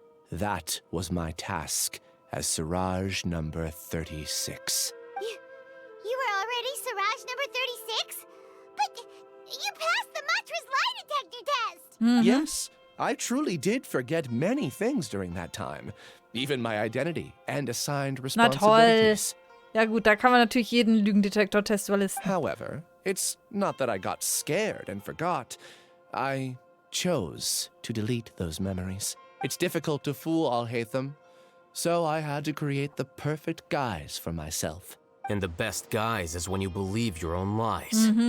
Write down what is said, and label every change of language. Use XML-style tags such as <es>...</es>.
<en>That was my task as Siraj number 36. You were already Siraj number 36? But you passed the Matra's lie detector test! Yes, I truly did forget many things during that time. Even my identity and assigned</en> <de>Na toll.</de> <en>responsibilities.</en> <de>Ja gut, da kann man natürlich jeden Lügendetektor-Test überlisten.</de> <en>However, it's not that I got scared and forgot. I chose to delete those memories. It's difficult to fool Alhaitham, so I had to create the perfect guise for myself. And the best guise is when you believe your own lies.</en>